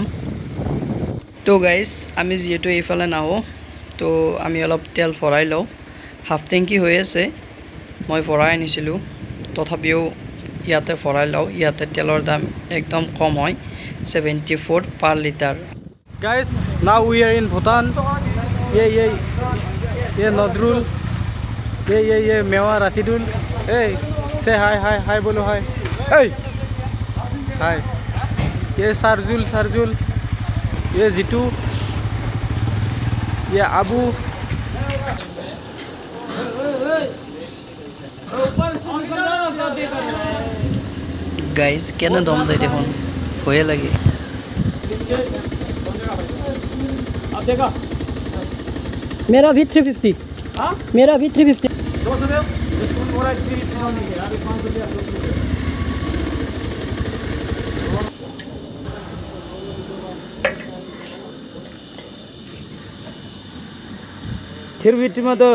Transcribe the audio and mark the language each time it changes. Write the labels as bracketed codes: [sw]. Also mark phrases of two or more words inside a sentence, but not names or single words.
[as] তো গাইজ আমি যিহেতু এইফালে নাহোঁ, তো আমি অলপ তেল ভৰাই লওঁ। হাফ টেংকি হৈ আছে, মই ভৰাই আনিছিলোঁ, তথাপিও ইয়াতে ভৰাই লওঁ। ইয়াতে তেলৰ দাম একদম কম হয়, 74 পাৰ লিটাৰ। [en] Guys, now we are in Bhutan. Yeah, Nadrul. Yeah, Mewa Rasidul. Hey, say hi, bolo hi. Hey, hi. [hi] ये सरजुल, ये जितू, ये आबू। [as] গাইজ কেনে দম যায় দেখোন, ভয়ে লাগে। [hi] मेरा भी 350। मेरा भी 350। में तो